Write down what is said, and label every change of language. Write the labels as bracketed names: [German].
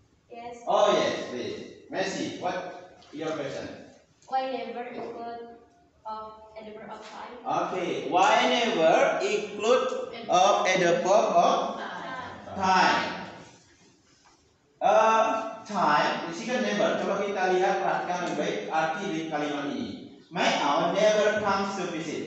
[English] Yes. Oh yes, please. Messi, what your question? Why never include at the verb of time? Okay, why never include at the verb of time? [Indonesian] Time, di sini kan never. Coba kita lihat, perhatikan lebih baik arti dari kalimat ini. [English] My aunt never comes to visit.